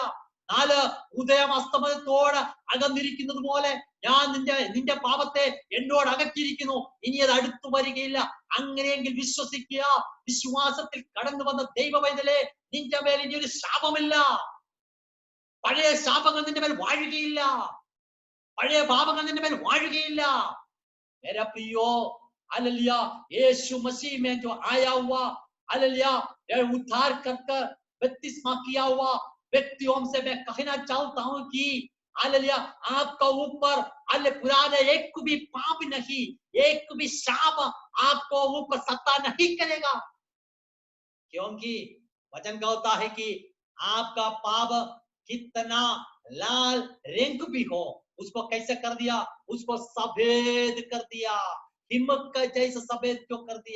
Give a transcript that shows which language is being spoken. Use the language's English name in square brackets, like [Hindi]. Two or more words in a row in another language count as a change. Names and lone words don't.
[Malayalam] 4 ഉദയം അസ്തമയത്തോട് അകന്നിരിക്കുന്നത് പോലെ ഞാൻ നിന്റെ പാപത്തെ എന്നോട് അകറ്റിയിരിക്കുന്നു, ഇനി അത് അടുത്തു വരികയില്ല. അങ്ങനെയെങ്കിൽ വിശ്വസിക്കുക, വിശ്വാസത്തിൽ കടന്നു വന്ന ദൈവ പൈതലേ, നിന്റെ മേൽ ഇനി ഒരു ശാപമില്ല. പഴയ ശാപങ്ങൾ നിന്റെ മേൽ വാഴുകയില്ല, പഴയ പാപങ്ങൾ നിന്റെ മേൽ വാഴുകയില്ല. [Hindi] मेरा प्रियो हालेलुया यीशु मसीह में जो आया हुआ हालेलुया उद्धार कर बपतिस्मा किया हुआ व्यक्तियों से मैं कहना चाहता हूं कि हालेलुया आपका ऊपर हालेलुया पुराने एक भी पाप नहीं, एक भी शाप आपको ऊपर सत्ता नहीं करेगा, क्योंकि वचन कहता है कि आपका पाप कितना लाल रंग भी हो उसको कैसे कर दिया, उसको सफेद कर दिया, हिम्मत का जैसे सफेद क्यों कर दिया।